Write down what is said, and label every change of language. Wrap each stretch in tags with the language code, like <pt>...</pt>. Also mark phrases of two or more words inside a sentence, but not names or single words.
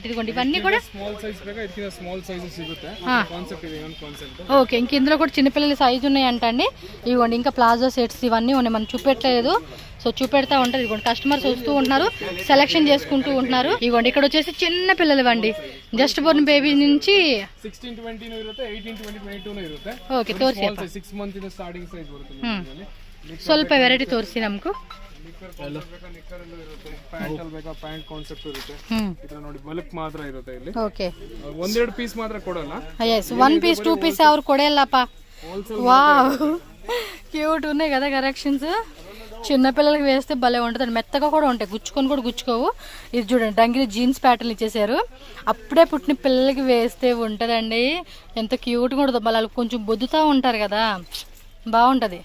<te>ఇదిగోండి ఇవన్నీ కూడా ఓకే. ఇంక ఇందులో కూడా చిన్నపిల్లల సైజు ఉన్నాయి అంటండి. ఇదిగోండి ఇంకా</te> <en>palazzo sets</en> <te>ఇవన్నీ ఉన్నాయి, మనం చూపెట్టలేదు. సో చూపెడతా ఉంటుంది. ఇదిగోండి కస్టమర్స్ వస్తూ ఉంటున్నారు, సెలెక్షన్ చేసుకుంటూ ఉంటున్నారు. ఇదిగోండి ఇక్కడ వచ్చేసి చిన్న పిల్లలు అండి,</te> <en>just born baby</en> <te>నుంచి</te> <kn>16-20 ಇರುತ್ತೆ, 18-22 ಇರುತ್ತೆ. ಓಕೆ, ತೋರಿಸಿ 6 ಮಂತ್ ಇಂದ</kn> <en>starting size</en> <kn>ಬರುತ್ತೆ. ಸ್ವಲ್ಪ ವೆರೈಟಿ ತೋರಿಸಿ ನಮಗೂ.</kn> <en>pant concept</en> <kn>ಇರುತ್ತೆ. ಇದನ್ನ ನೋಡಿ ಬಲ್ಕ್ ಮಾತ್ರ ಇರುತ್ತೆ ಇಲ್ಲಿ. ಓಕೆ, ಒಂದೆರಡು ಪೀಸ್ ಮಾತ್ರ ಕೊಡಲ್ಲ. ಎಸ್,</kn> <en>1 piece 2 piece</en> <kn>ಅವ್ರು ಕೊಡಲ್ಲಪ್ಪ.</kn> <te>వావ్, క్యూట్ ఉన్నాయి కదా కలెక్షన్స్. చిన్నపిల్లలకి వేస్తే భలే ఉంటుంది, మెత్తగా కూడా ఉంటాయి, గుచ్చుకోవు. ఇది చూడండి,</te> <en>dungaree jeans pattern</en> <te>ఇచ్చేసారు. అప్పుడే పుట్టిన పిల్లలకి వేస్తే ఉంటుందండి, ఎంత క్యూట్గా ఉంటుంది. వాళ్ళు కొంచెం బొద్దుతూ ఉంటారు కదా, బాగుంటుంది.</te>